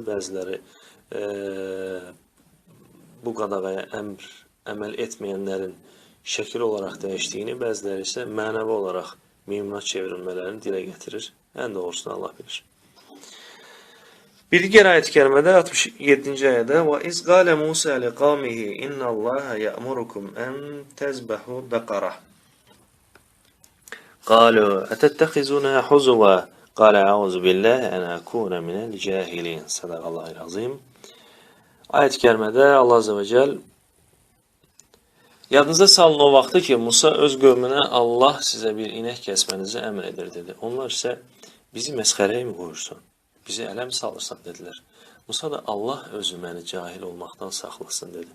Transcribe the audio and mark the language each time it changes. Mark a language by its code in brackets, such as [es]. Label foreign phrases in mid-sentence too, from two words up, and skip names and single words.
[az] Bəziləri bu qadağaya əməl etməyənlərin şəkil olaraq dəyişdiyini, bəziləri isə mənəvi olaraq meymuna çevrilmələrini dilə gətirir. Ən doğrusunu Allah bilir. Bir digər ayət-i kərimədə 67-ci ayədə [ar] وَإِذْ قَالَ مُوسَى لِقَوْمِهِ إِنَّ اللّٰهَ يَأْمُرُكُمْ أَنْ تَذْبَحُوا بَقَرَةً قَالُوا أَتَتَّخِذُونَا حُزُوًا قَالَ أَعُوذُ بِاللّٰهِ أَنْ أَكُونَ مِنَ الْجَاهِلِينَ صدق الله العظيم. [az] Ayət-i kərimədə [ar] الله عز وجل [az] yadınıza salın o vaxtı ki, Musa öz qövmünə Allah sizə bir inək kəsmənizi əmr edir dedi. Onlar isə bizi məsxərəyə mi qoyursun? Bizi ələm salırsan dedilər. Musa da Allah özü məni cahil olmaqdan saxlasın dedi.